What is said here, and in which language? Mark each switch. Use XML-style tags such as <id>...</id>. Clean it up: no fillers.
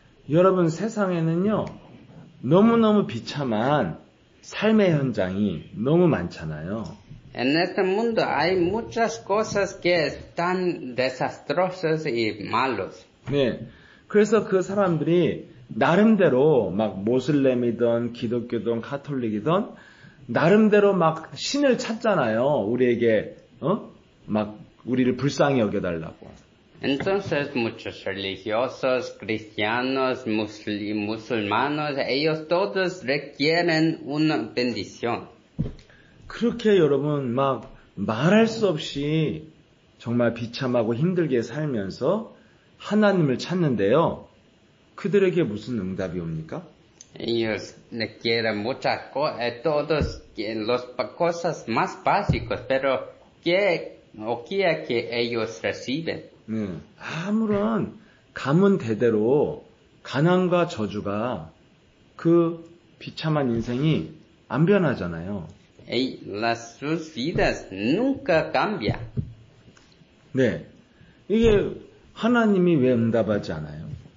<ko>여러분 세상에는요, 너무너무 비참한 삶의 현장이 너무 많잖아요.</ko> <es>En este mundo hay muchas cosas que están desastrosas y malos.</es> <ko>네. 그래서 그 사람들이 나름대로 막 모슬렘이든 기독교든 카톨릭이든 나름대로 막 신을 찾잖아요. 우리에게 막 우리를 불쌍히 여겨달라고.</ko> <es>Entonces muchos religiosos, cristianos, musulmanos, ellos todos requieren una bendición.</es> <ko>그렇게 여러분 막 말할 수 없이 정말 비참하고 힘들게 살면서 하나님을 찾는데요. 그들에게 무슨 응답이 옵니까?</ko> <es>Ellos requieren muchas cosas, todos las cosas más básicas, pero ¿qué que ellos reciben?</es> <ko>네, 아무런 가문 대대로 가난과 저주가 그 비참한 인생이 안 변하잖아요.</ko> <es>Sus vidas nunca cambian.</es> <ko>네, 이게 하나님이 왜 응답하지 않아요?</ko>